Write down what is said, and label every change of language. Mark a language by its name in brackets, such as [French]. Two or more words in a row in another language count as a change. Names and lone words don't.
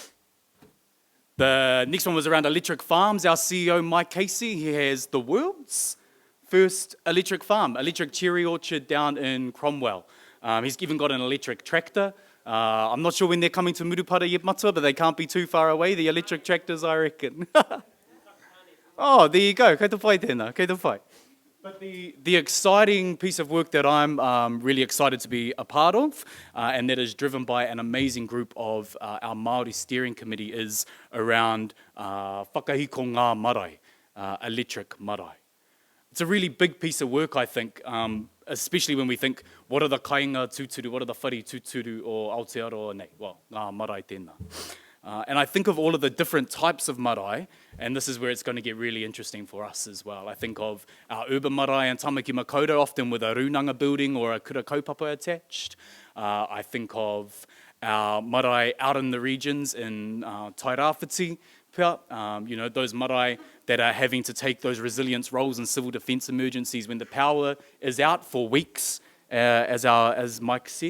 [English] The next one was around electric farms. Our CEO, Mike Casey, he has the world's first electric farm, electric cherry orchard down in Cromwell. He's even got an electric tractor. I'm not sure when they're coming to Murupara yet matua, but they can't be too far away, the electric tractors, I reckon. Oh, there you go. [Māori] Kei te whai tēnā, kei te whai. [English] But the exciting piece of work that I'm really excited to be a part of, and that is driven by an amazing group of our Māori steering committee, is around [Māori] whakahiko ngā marae, [English] electric marae. It's a really big piece of work, I think, especially when we think, what are the [Māori] kainga tūturu, [English] what are the [Māori] whare tūturu o Aotearoa nei? Well, ngā marae tēnā. [English] And I think of all of the different types of marae, and this is where it's going to get really interesting for us as well. I think of our urban marae in Tamaki Makaurau, often with a runanga building or a [Māori] kura kaupapa [English] attached. I think of our marae out in the regions in Tairāwhiti, those marae that are having to take those resilience roles in civil defence emergencies when the power is out for weeks, as Mike said.